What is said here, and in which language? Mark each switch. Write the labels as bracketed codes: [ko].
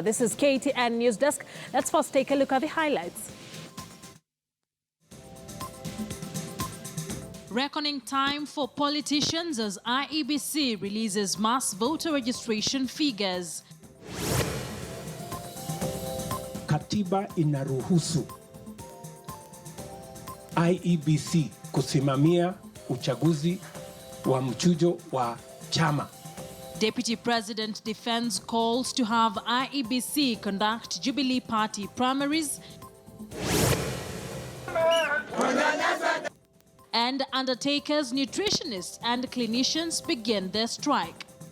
[en] This is KTN News Desk. Let's first take a look at the highlights. Reckoning time for politicians as IEBC releases mass voter registration figures. [sw] Katiba inaruhusu IEBC kusimamia uchaguzi wa mchujo wa chama. [en] Deputy President defends calls to have IEBC conduct Jubilee Party primaries. And undertakers, nutritionists and clinicians begin their strike.